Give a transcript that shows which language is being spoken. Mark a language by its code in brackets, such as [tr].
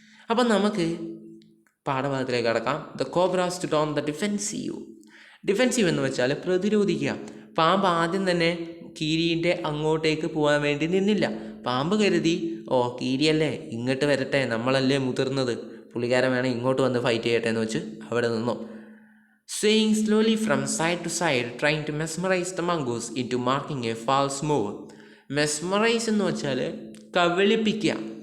[ml] അപ്പം നമുക്ക് പാഠഭാഗത്തിലേക്ക് കടക്കാം. [en] The cobra stood on the defensive. [ml] Defensive എന്ന് വെച്ചാൽ പ്രതിരോധിക്കുക. പാമ്പ് ആദ്യം തന്നെ കീരിൻ്റെ അങ്ങോട്ടേക്ക് പോകാൻ വേണ്ടി നിന്നില്ല. പാമ്പ് കരുതി, കീരിയല്ലേ ഇങ്ങോട്ട് വരട്ടെ, നമ്മളല്ലേ മുതിർന്നത്, പുള്ളിക്കാരൻ വേണം ഇങ്ങോട്ട് വന്ന് ഫൈറ്റ് ചെയ്യട്ടെ എന്ന് വെച്ച് അവിടെ നിന്നു. [en] Swaying slowly from side to side, trying to mesmerize the mongoose into marking a false move. [ml] Mesmerize എന്ന് വെച്ചാൽ കവിളിപ്പിക്കുക.